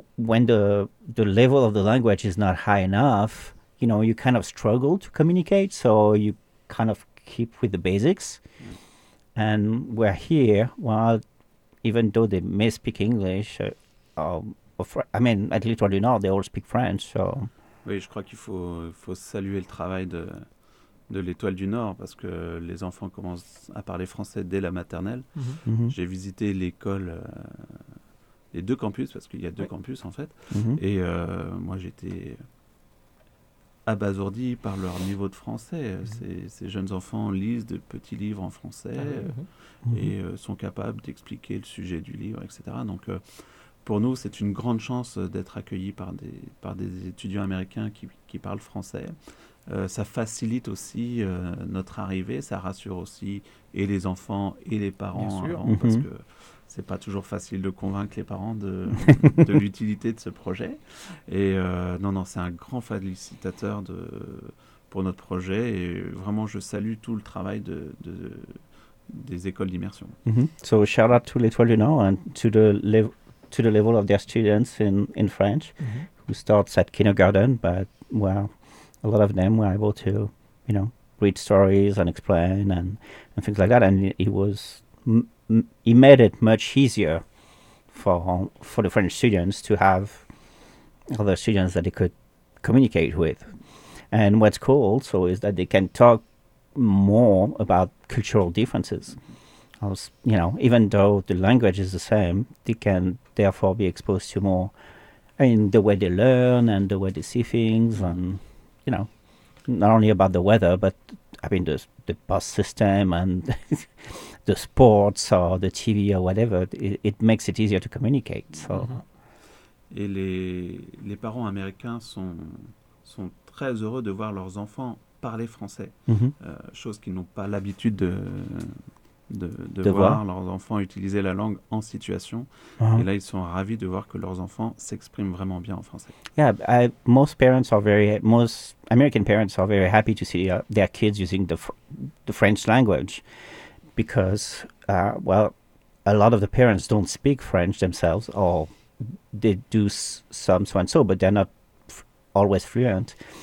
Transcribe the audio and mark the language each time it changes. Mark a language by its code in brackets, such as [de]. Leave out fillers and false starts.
[en] When the level of the language is not high enough, you know, you kind of struggle to communicate. So you kind of keep with the basics. And we're here, well, even though they may speak English, at Little du Nord, they all speak French. So. [fr] Oui, je crois qu'il faut saluer le travail de l'Étoile du Nord, parce que les enfants commencent à parler français dès la maternelle. Mmh. Mmh. J'ai visité l'école, les deux campus, parce qu'il y a deux campus en fait. Mmh. Et moi j'étais abasourdi par leur niveau de français. Mmh. Ces jeunes enfants lisent de petits livres en français et sont capables d'expliquer le sujet du livre, etc. Donc pour nous c'est une grande chance d'être accueillis par des étudiants américains qui parlent français. Ça facilite aussi notre arrivée, ça rassure aussi et les enfants et les parents, mm-hmm. parce que c'est pas toujours facile de convaincre les parents de l'utilité de ce projet. Et non, c'est un grand facilitateur pour notre projet, et vraiment je salue tout le travail des écoles d'immersion. Mm-hmm. [en] So shout out to l'Étoile du Nord and to the level of their students in French, mm-hmm. who starts at kindergarten, but well. A lot of them were able to, you know, read stories and explain and things like that. And it was, it made it much easier for the French students to have other students that they could communicate with. And what's cool also is that they can talk more about cultural differences. You know, even though the language is the same, they can therefore be exposed to more in the way they learn and the way they see things and... You know, not only about the weather, but I mean the bus system and the sports or the TV or whatever. It makes it easier to communicate. So. [fr] Et les parents américains sont très heureux de voir leurs enfants parler français, mm-hmm. Chose qu'ils n'ont pas l'habitude de voir leurs enfants utiliser la langue en situation. Uh-huh. Et là, ils sont ravis de voir que leurs enfants s'expriment vraiment bien en français. [en] Yeah, most American parents are very happy to see their kids using the French language, because a lot of the parents don't speak French themselves, or they do so and so, but they're not always fluent.